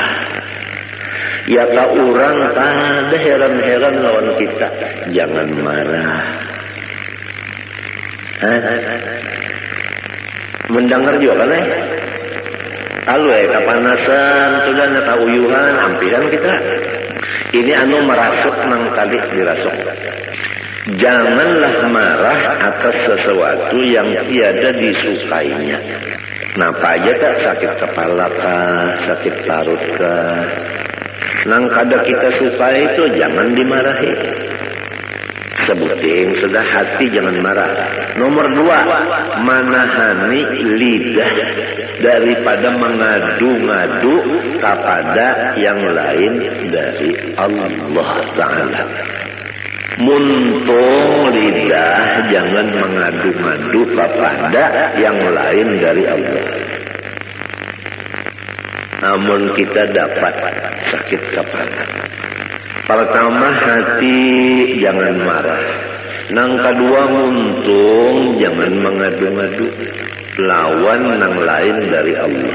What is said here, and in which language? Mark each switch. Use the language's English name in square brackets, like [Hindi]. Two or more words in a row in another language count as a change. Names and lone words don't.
[Banjar] Ya kalau orang ada heran-heran lawan kita, jangan marah. Mendengar juga kan kalau kepanasan sudah nak uyuhan ampiran kita. Ini merasuk nang kali dirasuk. [Indonesian] Janganlah marah atas sesuatu yang tiada disukainya. [Banjar] Napa aja tak sakit kepala kah, sakit parut kah. Nang kada kita suka itu jangan dimarahi. Sebutin sudah hati jangan marah. [Indonesian] Nomor 2, menahani lidah daripada mengadu-ngadu kepada yang lain dari Allah Ta'ala. [Banjar] Muntung lidah jangan mengadu-ngadu kepada yang lain dari Allah. [Indonesian] Namun kita dapat sakit kepala. Pertama hati jangan marah. [Banjar] Nang kedua muntung jangan mengadu-ngadu lawan nang lain dari Allah.